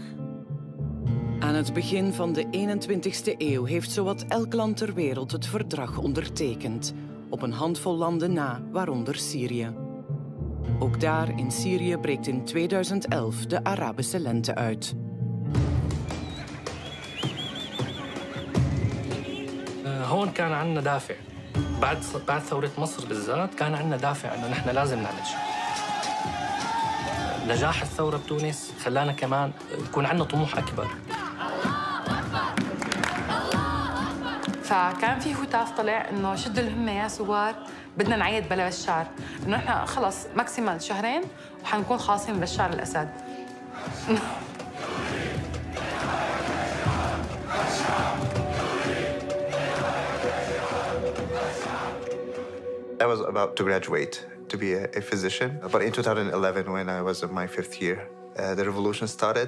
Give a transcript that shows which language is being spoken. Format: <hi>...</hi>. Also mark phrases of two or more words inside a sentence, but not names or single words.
<nl>Aan het begin van de 21e eeuw heeft zowat elk land ter wereld het verdrag ondertekend. Op een handvol landen na, waaronder Syrië. Ook daar in Syrië breekt in 2011 de Arabische lente uit.</nl> <ar>هون كان عندنا دافع. بعد ثورة مصر بالذات كان عندنا دافع إنه نحن لازم نعمل شيء. نجاح الثورة بتونس خلانا كمان يكون عندنا طموح أكبر. فكان في هتاف طلع إنه شدوا الهمة يا ثوار، بدنا نعيد بلا بشار، إنه نحن خلص ماكسيمال شهرين وحنكون خالصين من بشار الأسد.</ar> <en>I was about to graduate to be a physician, but in 2011, when I was in my 5th year, the revolution started.</en>